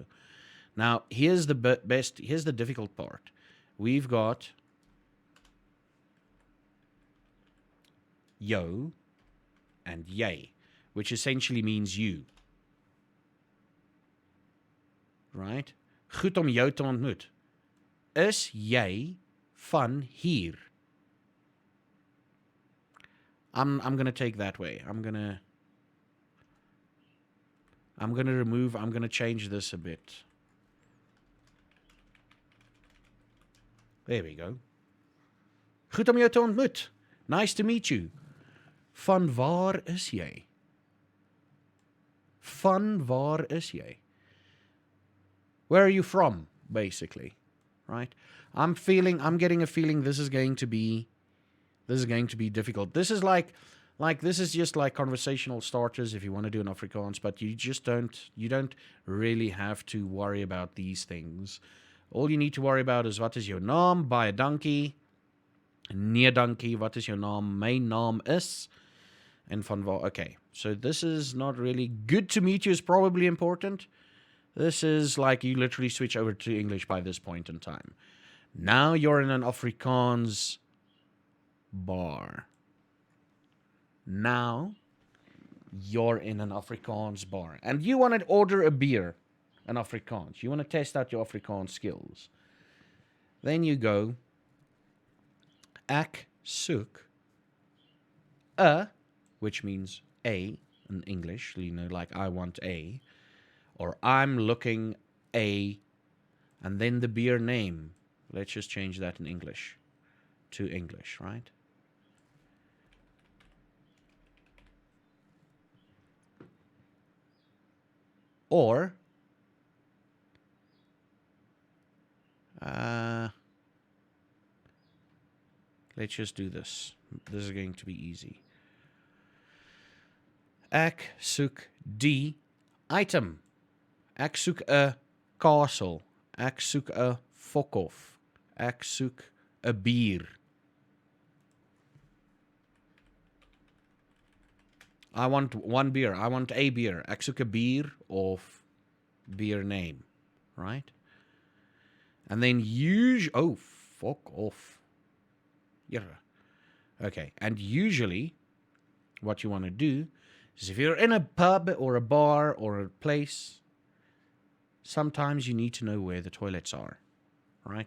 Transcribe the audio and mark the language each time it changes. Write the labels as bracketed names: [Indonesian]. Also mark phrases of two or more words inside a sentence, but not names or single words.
[English] Now, here's the here's the difficult part. We've got yo and jy, which essentially means you. Right? [Afrikaans] Goed om jou te ontmoet. Is jy van hier? [English] I'm going to take that way. I'm going to change this a bit. There we go. [Afrikaans] Goed om jou te ontmoet. [English] Nice to meet you. [Afrikaans] Van waar is jy? Van waar is jy? [English] Where are you from, basically? Right? I'm getting a feeling this is going to be difficult. This is this is just like conversational starters if you want to do an Afrikaans, but you don't really have to worry about these things. All you need to worry about is [Afrikaans] wat is jou naam, baie dankie, nee dankie, wat is jou naam, my naam is, [English] and [Afrikaans] van waar. [English] Okay, so this is not really good to meet you is probably important. This is like you literally switch over to English by this point in time. Now you're in an Afrikaans bar. Now you're in an Afrikaans bar. And you want to order a beer in Afrikaans. You want to test out your Afrikaans skills. Then you go, [Afrikaans] ek soek [English] a, which means a in English, you know, like I want a, or I'm looking a, and then the beer name. Let's just change that in English to English, right? Or let's just do this. This is going to be easy. [Afrikaans] Ek soek die item. Ek soek 'n kasel. Ek soek 'n fokhof. Ek soek 'n bier. [English] I want one beer. I want a beer. [Afrikaans] Ek soek 'n bier of [English] beer name, right? And then oh, fuck off. Yeah. Okay, and usually what you want to do is if you're in a pub or a bar or a place, sometimes you need to know where the toilets are, right?